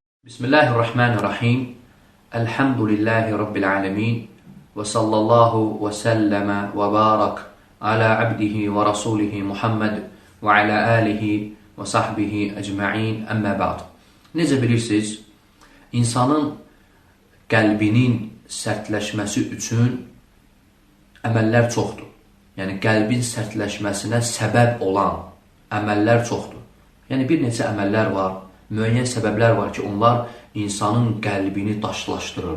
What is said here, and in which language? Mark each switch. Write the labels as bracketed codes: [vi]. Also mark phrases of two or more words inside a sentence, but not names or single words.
[ar] بسم الله الرحمن الرحيم. الحمد لله رب العالمين. وصلى الله وسلم وبارك على عبده ورسوله محمد وعلى آله وصحبه أجمعين أما بعد. [az] Necə bilirsiniz, insanın qəlbinin sərtləşməsi üçün əməllər çoxdur. Yəni, qəlbin sərtləşməsinə səbəb olan əməllər çoxdur. Yəni, bir neçə əməllər var, müəyyən səbəblər var ki, onlar insanın qəlbini daşlaşdırır.